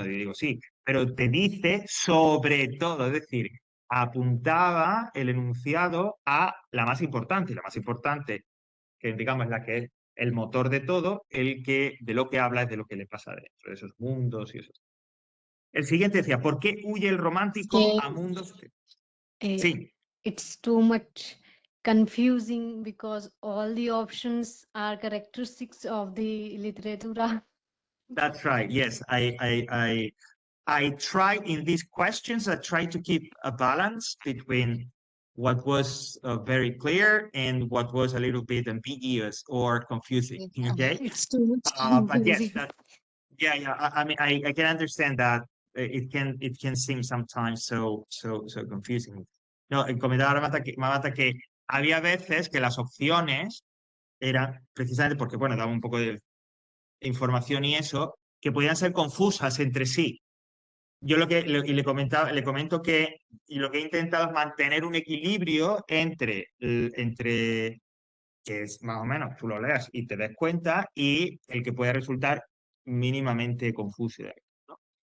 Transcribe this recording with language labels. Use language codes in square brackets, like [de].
[es] Y digo, sí, pero te dice sobre todo, es decir, apuntaba el enunciado a la más importante, y la más importante, que digamos es la que es el motor de todo, el que de lo que habla es de lo que le pasa dentro, de esos mundos y eso. El siguiente decía, ¿por qué huye el romántico Que a mundos? eh, Sí, [en] it's too much confusing because all the options are characteristics of the literatura. that's right. Yes, I try in these questions, I try to keep a balance between what was very clear and what was a little bit ambiguous or confusing. Okay, It's too much but yes, confusing. yeah. I mean, I can understand that it can seem sometimes so confusing. [es] No, comentaba Marta que había veces que las opciones eran precisamente porque, bueno, daba un poco de información y eso, que podían ser confusas entre sí. Yo y le comento que y lo que he intentado es mantener un equilibrio entre que es más o menos tú lo leas y te des cuenta y el que puede resultar mínimamente confuso. ¿No?